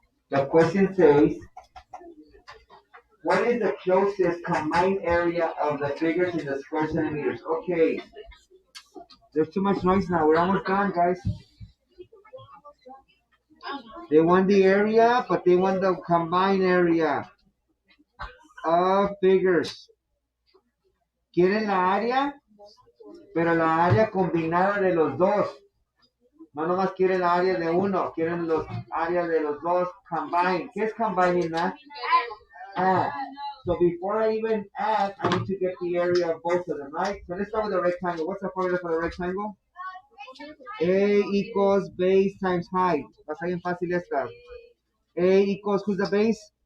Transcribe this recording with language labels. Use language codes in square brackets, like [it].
[en] The question says, what is the closest combined area of the figures in the square centimeters? Okay. There's too much noise now. We're almost done, guys. They want the area, but they want the combined area of figures. [es] Quieren la área, pero la área combinada de los dos. No nomás quieren la área de uno, quieren los áreas de los dos combined. ¿Qué es [en] combining that? Add. So before I even add, I need to get the area of both of them, right? So let's start with the rectangle. What's the formula for the rectangle? A equals base times height. [es] Va a ser bien fácil esta. [en] A equals, who's the base?